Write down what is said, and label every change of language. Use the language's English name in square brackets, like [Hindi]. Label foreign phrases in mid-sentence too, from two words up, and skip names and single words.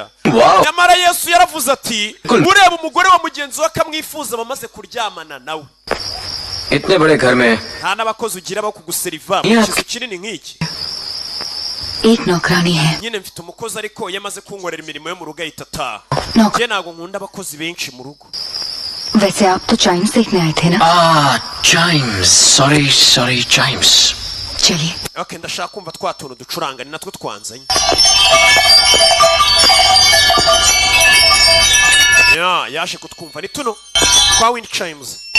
[Kinyarwanda] Wow. nyamara yesu yaravuze ati ureba umugore wa mugenzi we akamwifuza bamaze kuryamana nawe [Hindi] इतने बड़े घर में [Kinyarwanda] nta n'abakozi ugira bo kuguseriva mu Yeah. kizu kinini nk'iki [Hindi] एक नौकरानी है [Kinyarwanda] nyine mfite umukozi ariko iyo amaze kunkorera imirimo yo mu rugo ahita ataha [Hindi] नौकर [Kinyarwanda] njye ntabwo nkunda abakozi benshi mu rugo [Hindi] वैसे आप तो चाइम्स देखने आए थे ना [English] chimes sorry chimes [Hindi] चलिए [Kinyarwanda] okay ndashaka kumva twa tuntu ducuranga ni natwo twanzanye yaje kutwumva ni tuno twa [English] wind chimes